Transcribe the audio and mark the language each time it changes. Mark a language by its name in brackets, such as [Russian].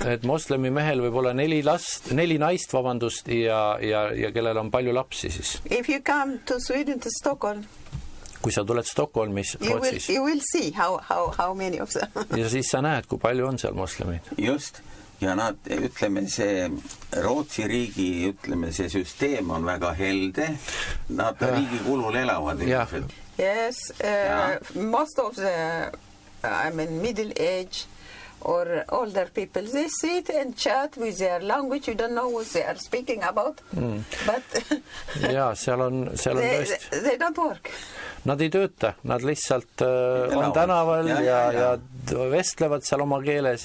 [Estonian] Et moslemi mehel võib olla neli naist vabandust ja kellel on palju lapsi siis. [English] If you come to Sweden to Stockholm. [Estonian] Kui sa tuled Stockholmis, Rootsis. [English] You will see how many of them. [Estonian] Ja siis sa näed, kui palju on seal moslemid. [English] Just. [Estonian] Ja nad, ütleme, see Rootsi riigi, ütleme, see süsteem on väga helde. Nad riigi kulul elavad. [English] Yeah. Yes. Most of the, I mean, middle age or older people, they sit and chat with their language. You don't know what they are speaking about. Mm. But [Estonian] ja, seal on tõest. [English] They don't work. [Estonian] Nad ei tööta, nad lihtsalt on tänaval ja vestlevad seal oma keeles.